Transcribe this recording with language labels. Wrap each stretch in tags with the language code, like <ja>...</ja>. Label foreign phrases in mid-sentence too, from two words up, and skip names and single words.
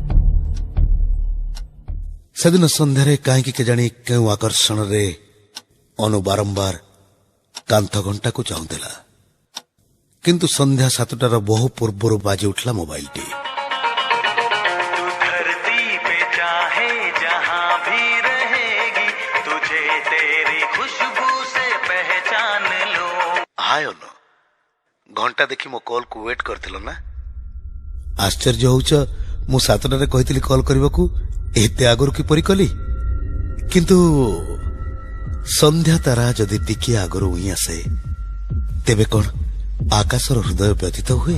<or>ସେଦିନ ସନ୍ଧ୍ୟାରେ କାହିଁକି କେଜାଣି କେଉଁ ଆକର୍ଷଣରେ ଅନୁ ବାରମ୍ବାର କାନ୍ଥ ଘଣ୍ଟାକୁ ଚାହୁଁଥିଲା, କିନ୍ତୁ ସନ୍ଧ୍ୟା 7ଟାର ବହୁ ପୂର୍ବରୁ ବାଜି ଉଠିଲା ମୋବାଇଲଟି।</or> <hi>तू धरती पे चाहे जहां भी रहेगी, तुझे तेरी खुशबू से पहचान लो।</hi> <or>हाय ଅନୁ, ଘଣ୍ଟା ଦେଖି ମୋ କଲକୁ ୱେଟ୍ କରିଥିଲ ନା? ଆଶ୍ଚର୍ଯ୍ୟ ହଉଛ, ମୁଁ 7ଟାରେ କହିଥିଲି କଲ୍ କରିବାକୁ, ଏତେ ଆଗରୁ କିପରି କଲି? କିନ୍ତୁ ସନ୍ଧ୍ୟା ତାରା ଯଦି ଟିକିଏ ଆଗରୁ ଉଇଁ ଆସେ, ତେବେ କଣ ଆକାଶର ହୃଦୟ ବ୍ୟଥିତ ହୁଏ?</or>